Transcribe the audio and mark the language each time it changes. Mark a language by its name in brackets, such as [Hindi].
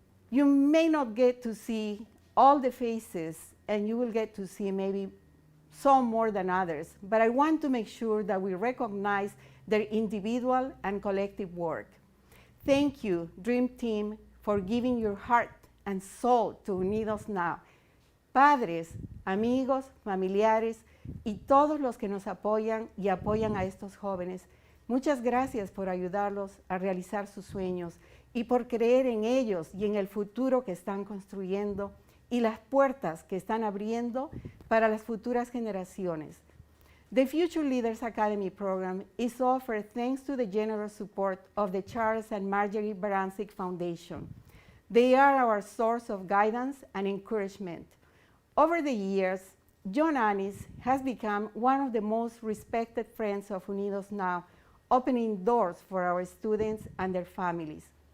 [English] You may not get to see all the faces, and you will get to see maybe some more than others, but I want to make sure that we recognize their individual and collective work. Thank you, Dream Team, for giving your heart and soul to Unidosnow. [Spanish] Padres, amigos, familiares y todos los que nos apoyan y apoyan a estos jóvenes, muchas gracias por ayudarlos a realizar sus sueños y por creer en ellos y en el futuro que están construyendo y las puertas que están abriendo para las futuras generaciones. [English] The Future Leaders Academy program is offered thanks to the generous support of the Charles and Marjorie Baranski Foundation. They are our source of guidance and encouragement. Over the years, John Annis has become one of the most respected friends of Unidosnow, opening doors for our students and their families.